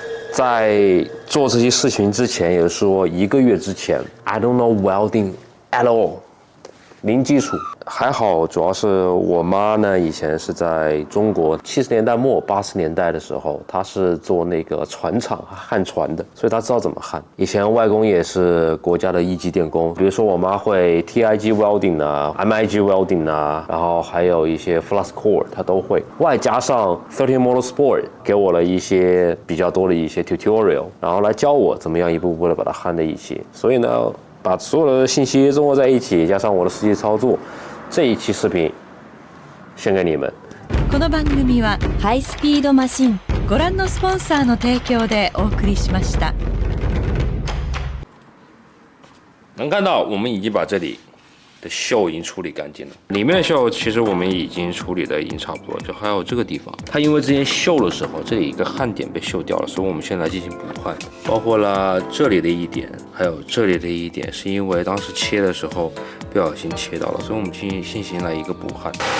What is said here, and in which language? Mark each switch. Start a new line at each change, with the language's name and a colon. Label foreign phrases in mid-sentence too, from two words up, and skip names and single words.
Chinese: 在做这些事情之前，也就是说1个月之前 ，
English: I don't know welding at all，
Chinese: 零基础。还好，主要是我妈呢，以前是在中国70年代末80年代的时候，她是做那个船厂焊船的，所以她知道怎么焊。以前外公也是国家的1级电工，比如说我妈会
English: TIG welding
Chinese: 啊 ，
English: MIG welding
Chinese: 啊，然后还有一些
English: flux core
Chinese: 她都会，外加上13 Motorsport 给我了一些比较多的一些 tutorial， 然后来教我怎么样一步步的把它焊在一起。所以呢，把所有的信息综合在一起，加上我的实际操作。这一期视频献给你们。
Japanese: この番組はハイスピードマシンご覧のスポンサーの提供でお送りしました。
Chinese: 能看到我们已经把这里的锈已经处理干净了，里面的锈其实我们已经处理的已经差不多了，就还有这个地方，它因为之前锈的时候，这里一个焊点被锈掉了，所以我们现在进行补焊，包括了这里的一点，还有这里的一点，是因为当时切的时候不小心切到了，所以我们进行了一个补焊。